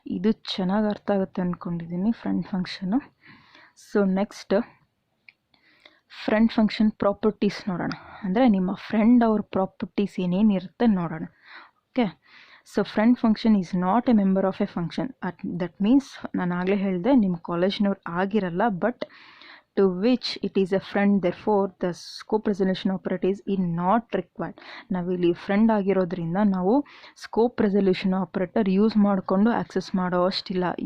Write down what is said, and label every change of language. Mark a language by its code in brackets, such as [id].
[kn] ಇದು ಚೆನ್ನಾಗಿ ಅರ್ಥ ಆಗುತ್ತೆ ಅಂದ್ಕೊಂಡಿದ್ದೀನಿ, friend function. So next friend function properties ನೋಡೋಣ, ಅಂದರೆ ನಿಮ್ಮ ಫ್ರೆಂಡ್ ಅವ್ರ ಪ್ರಾಪರ್ಟೀಸ್ ಏನೇನಿರುತ್ತೆ ನೋಡೋಣ. [en] Okay, so friend function is not a member of a function. That means [kn] ನಾನು ಆಗಲೇ ಹೇಳಿದೆ ನಿಮ್ಮ ಕಾಲೇಜ್ನವ್ರು ಆಗಿರಲ್ಲ, [en] But to which it is a friend, therefore the scope resolution operators is not required. [kn] ನಾವಿಲ್ಲಿ ಫ್ರೆಂಡ್ ಆಗಿರೋದ್ರಿಂದ ನಾವು ಸ್ಕೋಪ್ ರೆಸಲ್ಯೂಷನ್ ಆಪರೇಟರ್ ಯೂಸ್ ಮಾಡಿಕೊಂಡು access ಮಾಡೋ ಅಷ್ಟಿಲ್ಲ.